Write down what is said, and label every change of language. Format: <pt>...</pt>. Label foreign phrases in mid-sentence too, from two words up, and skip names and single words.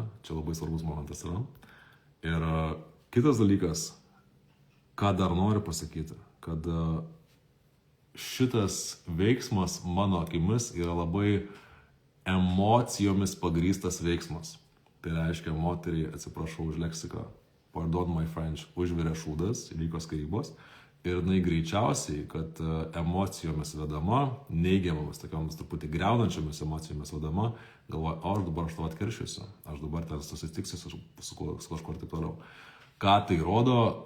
<lt>Čia labai svarbus momentas yra. Ir kitas dalykas, ką dar noriu pasakyti, kad šitas veiksmas mano akimis yra labai emocijomis pagrįstas veiksmas. Tai reiškia, moteriai, atsiprašau už leksiką,</lt> <en>pardon my French,</en> <lt>užvirė šūdas, įvyko skyrybos ir jinai greičiausiai, kad emocijomis vedama, neigiamomis, tokiomis truputį greunančiomis emocijomis vedama, galvoja, aš dabar aš tavo atkeršiusiu, aš dabar ten susitiksiu su kažkuo ir taip toliau. Ką tai rodo?</lt>